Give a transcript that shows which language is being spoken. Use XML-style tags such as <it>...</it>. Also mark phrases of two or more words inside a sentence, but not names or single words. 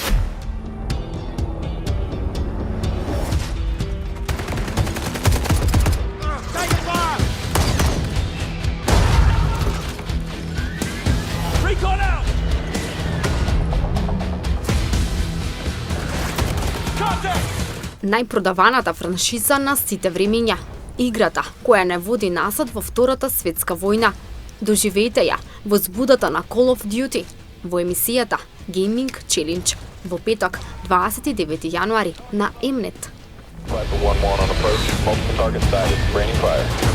<en>Taking fire! Recon out! Contact!</en> <mk>Најпродаваната франшиза на сите времиња. Играта која не води назад во Втората светска војна. Доживејте ја возбудата на Call of Duty во емисијата Gaming Challenge во петок 29 јануари на Mnet.</mk> <en>Viper 1-1 on approach. Multiple target sighted. Raining fire.</en>